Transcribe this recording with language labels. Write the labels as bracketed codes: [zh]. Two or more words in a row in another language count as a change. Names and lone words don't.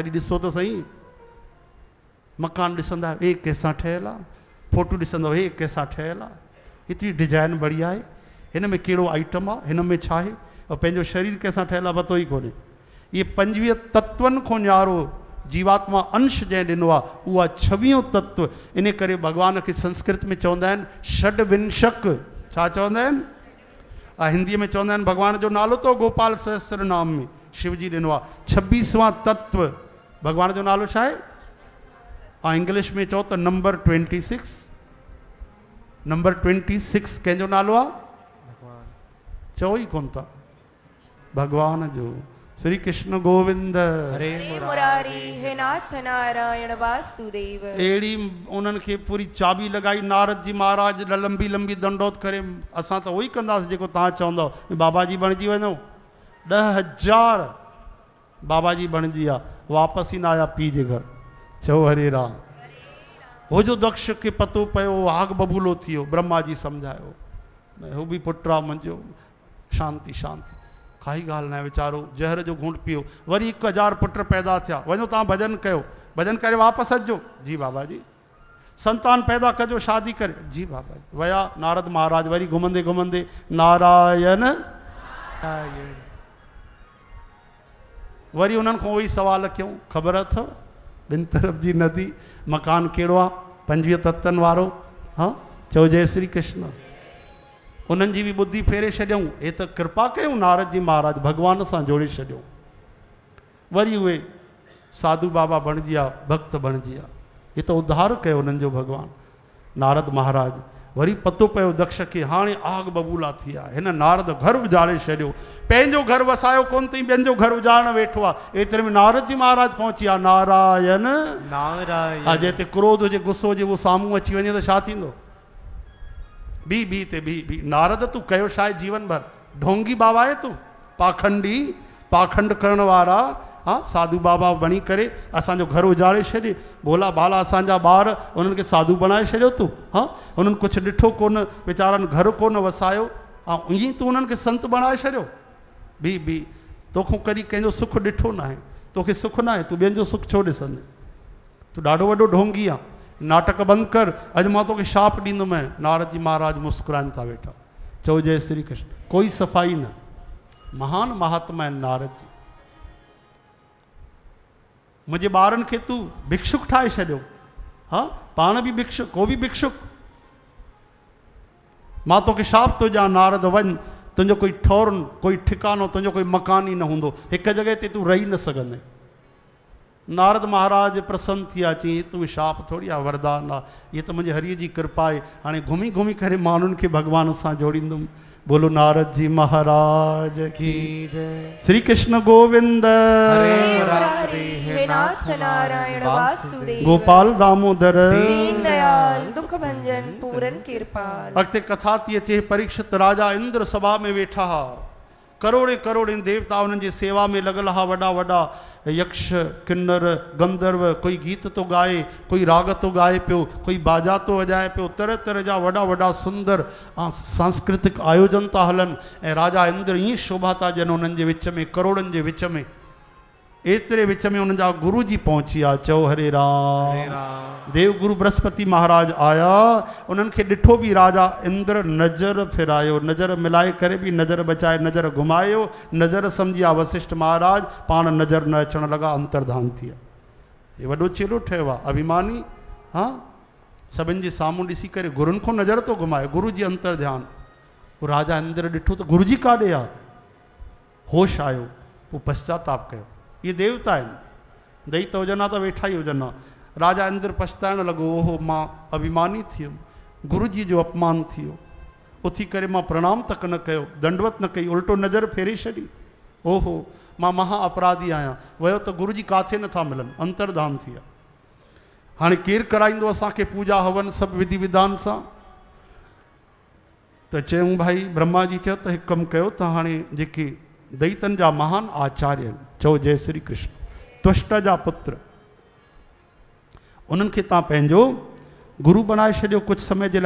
[sd] कॾहिं ॾिसो त सही, मकान ॾिसंदा हे कंहिंसां ठहियलु आहे, फोटो ॾिसंदव हे कंहिंसां ठहियलु आहे, एतिरी डिजाइन बढ़िया आहे, हिन में कहिड़ो आइटम आहे, हिन में छा आहे, और पंहिंजो शरीर कंहिंसां ठहियलु आहे पतो ई कोन्हे। इहे 25 तत्वनि खां न्यारो जीवात्मा अंश जंहिं ॾिनो आहे उहा 26 तत्व। इन करे भॻवान खे संस्कृत में चवंदा आहिनि षड्विंशक। छा चवंदा आहिनि? हिंदीअ में चवंदा आहिनि, भॻवान जो नालो तो गोपाल सहस्त्र नाम में शिव जी ॾिनो आहे 26वां तत्व। भॻवान जो नालो छा आहे? इंग्लिश में चओ त नंबर 26। नंबर 26 कंहिंजो नालो आहे? चओ ई कोन था, भगवान जो। [sa] श्री कृष्ण गोविंद। हरे मुरारी हे नाथ नारायण वासुदेव। [sd] अहिड़ी उन्हनि खे पूरी चाबी लॻाई नारद जी महाराज लंबी लंबी दंडोत करे। असां त उहो ई कंदासीं जेको तव्हां चवंदव, बाबा जी बणिजी वञो। 10,000 बाबा जी बणिजी विया, वापसि ही न आया पीउ जे घर। चओ हरे राम। हो जो दक्ष खे पतो पियो, आग बबूलो थी वियो, ब्रह्मा जी सम्झायो, हू बि पुटु आहे मुंहिंजो, शांति शांति, काई ॻाल्हि न आहे, वीचारो जहर जो घूंट पियो। वरी 1,000 पुट पैदा थिया, वञो तव्हां भॼन कयो, भॼन करे वापसि अचिजो। जी बाबा जी। संतान पैदा कजो, शादी करे। जी बाबा जी। वया नारद महाराज, वरी घुमंदे घुमंदे नारायण, वरी उन्हनि खां उहोई सवाल कयूं, ख़बर अथव ॿिनि तरफ़ जी नदी, मकान कहिड़ो आहे, 25 तत्तनि वारो? हाँ, चओ जय श्री कृष्ण। उन्हनि जी बि ॿुधी फेरे छॾियऊं, हे त कृपा कयूं नारद जी महाराज, भॻवान सां जोड़े छॾियऊं। वरी उहे साधु बाबा बणिजी विया, भक्त बणिजी विया। ये तो उद्धार कयो उन्हनि जो भगवान नारद महाराज। वरी पतो पियो दक्ष खे, हाणे आग बबूला थी आहे, हिन नारद घर उजाड़े छॾियो, पंहिंजो घर वसायो कोन अथई, ॿियनि जो घर उजाड़ण वेठो आहे। एतिरे में नारद जी महाराज पहुची विया। नारायण नारायण। हा, जिते क्रोध हुजे, गुस्सो हुजे, उहो साम्हूं अची वञे त छा थींदो? बी बी ते बी। नारद तूं कयो छा आहे जीवन भर? ढोंगी बाबा आहे तूं, पाखंडी, पाखंड करण वारा। हाँ, साधु बाबा बणी करे असांजो घर उजाड़े छॾे, भोला भाला असांजा ॿार, उन्हनि खे साधु बणाए छॾियो तूं। हाँ, उन्हनि कुझु ॾिठो कोन, वीचारनि घर कोन वसायो, ऐं ईअं तूं उन्हनि खे संत बणाए छॾियो। बी तोखां कॾहिं कंहिंजो सुख ॾिठो न आहे, तोखे सुख न आहे, तूं ॿियनि जो सुख छो ॾिसंदे? तूं ॾाढो वॾो ढोंगी आहे, नाटक बंदि कर, अॼु मां तोखे शाप ॾींदुमि। नारद जी महाराज मुस्कुराइनि था वेठा। चओ जय श्री कृष्ण। कोई सफ़ाई न, महान महात्मा आहिनि नारद जी। मुंहिंजे ॿारनि खे तूं भिक्षुक ठाहे छॾियो। हाँ, पाण बि भिक्षुक, को बि भिक्षुक। मां तोखे शाप थो ॾियां, नारद वञ, तुंहिंजो कोई ठौर, कोई ठिकानो, तुंहिंजो कोई मकान ई न हूंदो, हिकु जॻह ते तूं रही न सघंदे। नारद महाराज प्रसन्न थी विया, चई तूं शाप थोरी आहे, वरदान आहे, ये त मुंहिंजे हरीअ जी कृपा आहे, हाणे घुमी घुमी करे माण्हुनि खे भॻवान सां जोड़ींदुमि। [hi] बोलो नारद जी महाराज की जय। [sa] श्री कृष्ण गोविंद, हरे मुरारी, हे नाथ नारायण वासुदेव, गोपाल दामोदर, दीन दयाल, दुख भंजन, पूरन कृपाल। [sd] अॻिते कथा थी अचे। परीक्षित राजा इंद्र सभा में वेठा हा, करोड़े करोड़े देवता उन्हनि जी सेवा में लॻल हा, वॾा वॾा यक्ष किन्नर गंधर्व, कोई गीत तो गाए, कोई राग तो गाए पियो, कोई बाजा तो वॼाए पियो, तरह तरह जा वॾा वॾा सुंदर सांस्कृतिक आयोजन था हलनि। ऐं राजा इंद्र ईअं शोभा था ॾियनि उन्हनि जे विच में, करोड़नि जे विच में। एतिरे विच में उन्हनि जा गुरु जी पहुची विया। चओ हरे राम। देव गुरु बृहस्पति महाराज आया, उन्हनि खे ॾिठो बि राजा इंद्र नज़र फिरायो, नज़र मिलाए करे बि नज़र बचाए, नज़र घुमायो, नज़र सम्झी विया वशिष्ठ महाराज, पाण नज़र न अचण लॻा, अंतर्धान थी विया। हे वॾो चेलो ठहियो आहे, अभिमानी। हाँ, सभिनि जे साम्हूं ॾिसी करे गुरुनि खां नज़र थो घुमाए, गुरु जी अंतर्ध्यान। पोइ राजा इंद्र ॾिठो त गुरु जी काॾे आहे, होश आयो, पोइ पश्चाताप कयो। ये देवता आहिनि, दैत हुजनि त वेठा ई हुजनि। राजा इंद्र पछताइण लॻो, ओहो मां अभिमानी थी वियुमि, गुरु जी जो अपमान थी वियो। उथी करे मां प्रणाम तक न कयो, दंडवत न कई, उल्टो नज़र फेरे छॾी। ओहो मां महा अपराधी आहियां। वियो त गुरु जी काथे नथा मिलनि, अंतर्धान थी विया। हाणे केरु कराईंदो असांखे पूजा हवन सभु विधि विधान सां? त चयूं भाई ब्रह्मा जी चयो त हिकु कमु कयो, त हाणे जेके दैतन जा महान आचार्य आहिनि, चओ जय श्री कृष्ण, त्वष्ट जा पुत्र, उन्हनि खे तव्हां पंहिंजो गुरु बणाए छॾियो कुझु समय जे लाइ।